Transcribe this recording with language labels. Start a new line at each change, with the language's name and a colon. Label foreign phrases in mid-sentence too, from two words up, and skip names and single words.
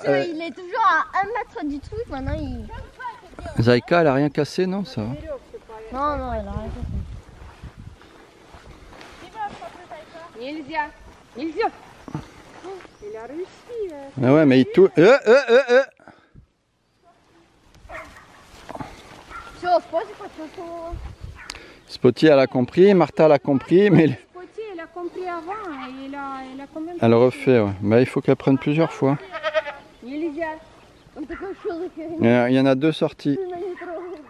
French: Il est toujours à 1 mètre du truc, maintenant il... Zayka, elle a rien cassé, non, ça va? Non, elle a rien fait.
Russian: Нельзя. Нельзя.
French: Il a réussi. Ah ouais, mais il touche...
Russian: Все, спасибо, почувствовала.
French: Spotty, elle a compris, Martha, elle a compris, mais... Spotty, elle a compris avant et il a quand même... Elle refait, ouais. Bah, il faut qu'elle prenne plusieurs fois.
Russian: Нельзя. Он такой шел,
French: Il y en a 2 sorties.
Russian: ты на не трогай.